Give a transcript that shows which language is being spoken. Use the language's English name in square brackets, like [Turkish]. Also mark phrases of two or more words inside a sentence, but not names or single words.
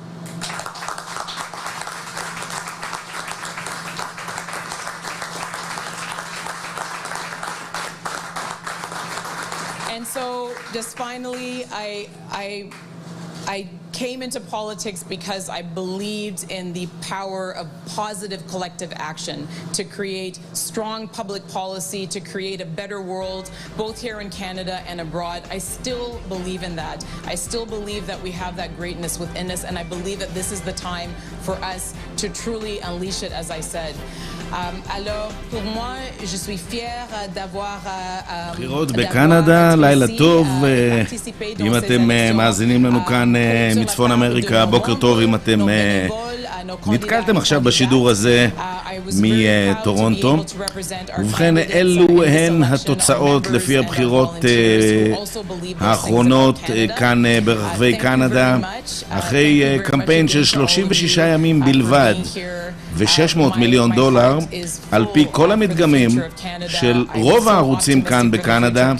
[English] And so, just finally, I came into politics because I believed in the power of positive collective action to create strong public policy, to create a better world, both here in Canada and abroad. I still believe in that. I still believe that we have that greatness within us, and I believe that this is the time for us to truly unleash it, as I said. [French] Alors, pour moi, je suis fière d'avoir [Hebrew] בחירות בקנדה, לילה טוב. אם אתם מאזינים לנו כאן מצפון אמריקה, בוקר טוב. אם אתם נתקלתם עכשיו בשידור הזה מטורונטו. ובכן, אלו הן התוצאות לפי הבחירות האחרונות כאן ברחבי קנדה, אחרי קמפיין של 36 ימים בלבד ו$600 מיליון, על פי כל המדגמים של רוב הערוצים כאן בקנדה.